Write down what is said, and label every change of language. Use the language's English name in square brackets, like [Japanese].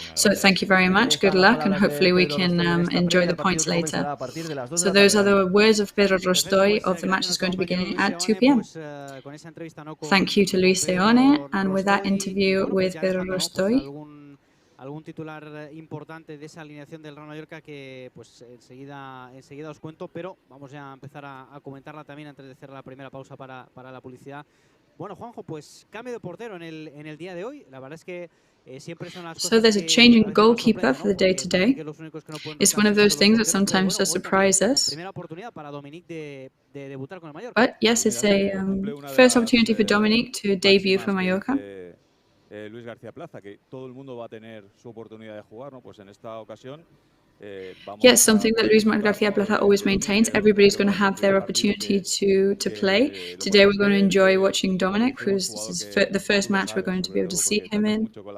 [English] So thank you very much, good luck, and hopefully we can enjoy the points later. So those are the words of Pedro Rostoy of the match is going to begin at 2 p.m. Thank you to Luis Seone, and with that interview with Pedro Rostoy. [Spanish] Algún titular importante de esa alineación del Real Mallorca que pues enseguida os cuento, pero vamos ya a empezar a comentarla también antes de cerrar la primera pausa para la publicidad. Bueno, Juanjo, pues cambio de portero en el día de hoy. La verdad es que siempre son las cosas. [English] So there's a change in goalkeeper for the day today. It's one of those things that sometimes does surprise us. [Spanish] Primera oportunidad para Dominic de debutar con el Mallorca. [English] But yes, it's a first opportunity for Dominic to debut for Mallorca. [Spanish] Luis García Plaza, que todo el mundo va a tener su oportunidad de jugar, ¿no? Pues en esta ocasión [English] yes, something that Luis García Plaza always maintains. Everybody's going to have their opportunity to play. Today we're going to enjoy watching Dominic, who's the first match we're going to be able to see him in.